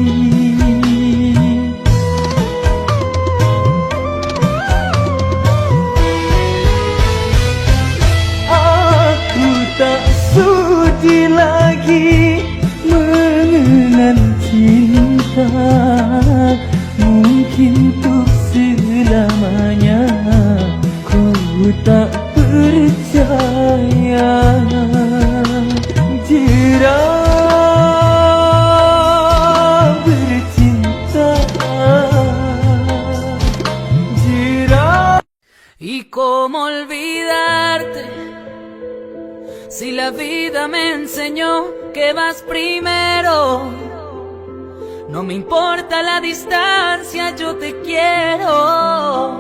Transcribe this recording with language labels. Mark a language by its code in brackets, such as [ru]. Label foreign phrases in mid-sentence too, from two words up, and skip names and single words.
[id] Aku tak sudi lagi mengenal cinta, mungkin untuk selamanya. Ku tak percaya jika bercinta. [es] ¿Y cómo olvidarte si la vida me enseñó que vas primero? No me importa la distancia, yo te quiero.